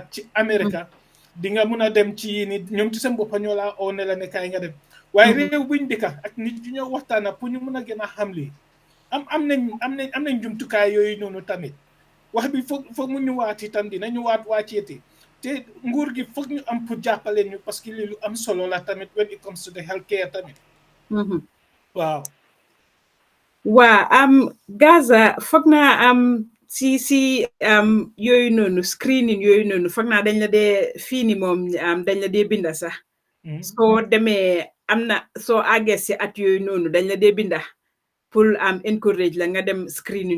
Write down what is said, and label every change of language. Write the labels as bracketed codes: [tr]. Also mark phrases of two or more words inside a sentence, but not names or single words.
[wo] ci Amérique di nga mun a dem ci yii nit ñoom ci seen boppa ñoo laa oo ne la ne kaay nga dem waaye réew buñ dëkka ak nit ñu ñoo waxtaana pour ñu mun a gën a xam lii am nañ jumtukaay yooyu noonu tamit wax bi foog mu ñëwaat itam dina ñëwaat wàcceeti te nguur gi foog ñu am pour jàppale ñu parce que lii lu am solo la tamit [en] when it comes to the health care [wo] tamit waaw Gaza foog naa si yooyu noonu screening yooyu noonu foog naa dañ la dee fii ni moom dañ la dee binda sax soo demee soo àggee si at yooyu noonu dañ la dee binda pour encourage la nga dem screening